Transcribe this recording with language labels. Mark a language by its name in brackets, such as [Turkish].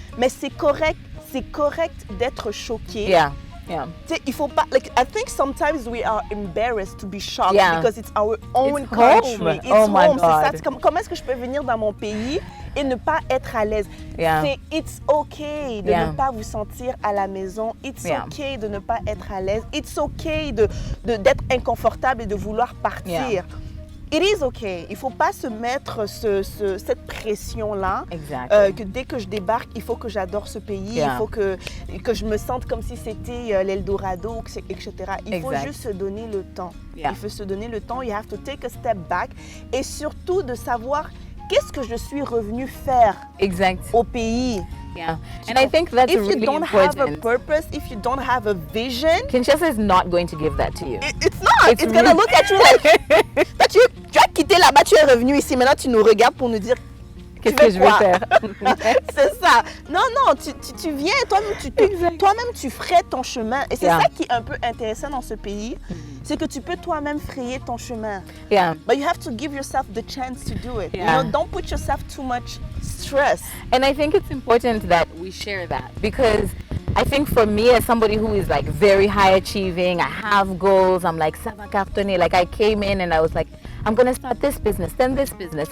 [French] Mais c'est correct d'être choqué. [English] Yeah. Yeah. [French] Il faut pas, [English] like, I think sometimes we are embarrassed to be shocked because it's our own country. Home. It's oh my home. God. [French] C'est ça. Comment est-ce que je peux venir dans mon pays et ne pas être à l'aise? [English] It's okay [French] de ne pas vous sentir à la maison. [English] It's okay [French] de ne pas être à l'aise. It's okay d'être inconfortable et de vouloir partir. [English] It is okay. [French] Il ne faut pas se mettre cette pression-là. Que dès que je débarque, il faut que j'adore ce pays. Il faut que je me sente comme si c'était l'Eldorado, etc. Il faut juste se donner le temps. Il faut se donner le temps. [English] You have to take a step back. [French] Et surtout de savoir qu'est-ce que je suis revenue faire au pays. [English] Yeah, and I think that's really important. If you don't have a purpose, if you don't have a vision, Kinshasa is not going to give that to you. It's not. It's going to look at you like, [French] tu as quitté là-bas, tu es revenu ici, maintenant tu nous regardes pour nous dire qu'est-ce que je vais faire. C'est ça. Non, tu viens, toi-même tu frayes ton chemin. Et c'est ça qui est un peu intéressant dans ce pays, c'est que tu peux toi-même frayer ton chemin. [English] Yeah. But you have to give yourself the chance to do it. You know, don't put yourself too much stress. And I think it's important that we share that, because I think for me, as somebody who is like very high achieving, I have goals, I'm like, [French] ça va cartonner. [English] Like, I came in and I was like, I'm going to start this business, then this business.